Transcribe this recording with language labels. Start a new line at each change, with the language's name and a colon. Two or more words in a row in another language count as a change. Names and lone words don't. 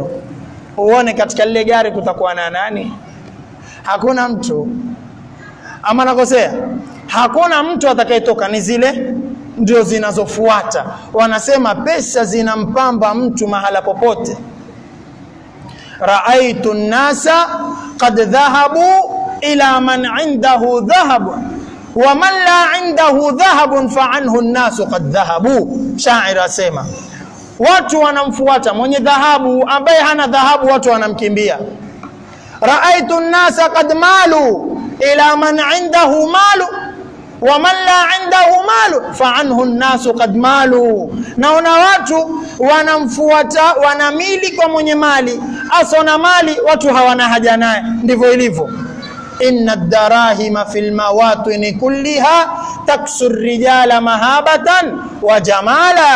Swahili: Uone katika lile gari kutakuwa na nani? Hakuna mtu. Ama nakosea? Hakuna mtu atakayetoka, ni zile ndio zinazofuata. Wanasema pesa zinampamba mtu mahala popote.
Arabic: رأيت الناس قد ذهبوا إلى من عنده ذهب ومن لا عنده ذهب فعنه الناس قد ذهبوا.
Swahili: Shairi asema watu wanamfuata mwenye dhahabu, ambaye hana dhahabu watu wanamkimbia.
Arabic: رأيت الناس قد مالوا إلى من عنده مال ومن لا عنده مال فعنه الناس قد مالوا.
Swahili: Naona watu wanamfuata, wanamili kwa mwenye mali, asona mali watu hawana haja naye. Ndivyo ilivyo.
Arabic: إن الدراهم في المواطن كلها تكسو الرجال مهابة وجمالا.